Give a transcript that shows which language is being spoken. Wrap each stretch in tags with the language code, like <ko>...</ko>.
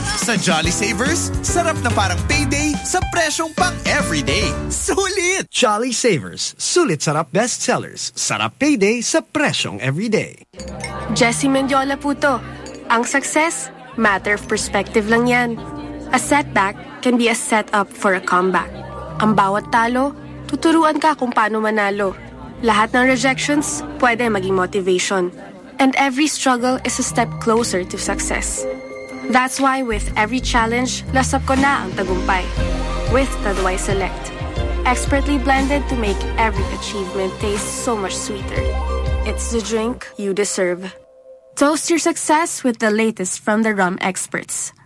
<tl>Sa Jolly Savers, sarap na parang payday sa presyong pang everyday. Sulit! Jolly Savers, sulit sarap bestsellers. Sarap payday sa presyong everyday. Jessie Mendiola po to. Ang success, matter of perspective lang yan.</tl> <en>A setback can be a setup for a comeback.</en> <tl>Ang bawat talo, tuturuan ka kung paano manalo. Lahat ng rejections, pwede maging motivation.</tl> <en>And every struggle is a step closer to success. That's why with every challenge,</en> <tl>lasap ko na ang tagumpay.</tl> <en>With Taduay Select. Expertly blended to make every achievement taste so much sweeter. It's the drink you deserve. Toast your success with the latest from the rum experts.</en>